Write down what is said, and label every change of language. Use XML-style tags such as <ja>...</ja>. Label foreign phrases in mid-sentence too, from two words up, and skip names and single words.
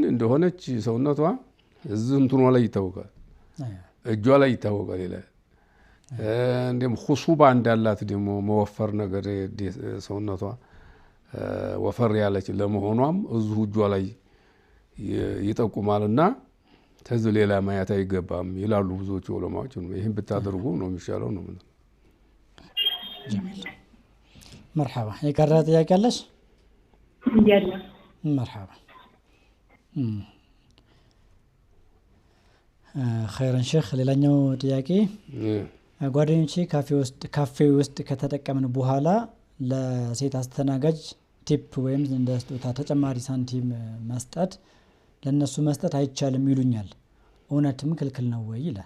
<am>እንደሆነች ሰውነቷ እዚህ እንትኗ ላይ ይታወቃል እጇ ላይ ይታወቃል ይላል እንደም ኹሱባ እንዳላት ደግሞ መወፈር ነገር ሰውነቷ ወፈር ያለች ለመሆኗም እዚሁ እጇ ላይ ይጠቁማልና ተዚህ ሌላ ማየት አይገባም ይላሉ ብዙዎች ዑለማዎች ይሄን ብታደርጉ ነው የሚሻለው ነው</am> <ar>جميل مرحبا يقرأ</ar> <am>ጥያቄ አለሽ</am> <ar>يلا مرحبا خيرا شيخ</ar> <am>ሌላኛው ጥያቄ ጓደኞቼ ካፌ ውስጥ ከተጠቀምን በኋላ ለሴት አስተናጋጅ ቲፕ ወይም እንደ ስጦታ ተጨማሪ ሳንቲም መስጠት ለነሱ መስጠት አይቻልም ይሉኛል እውነትም ክልክል ነው ወይ ይላል</am>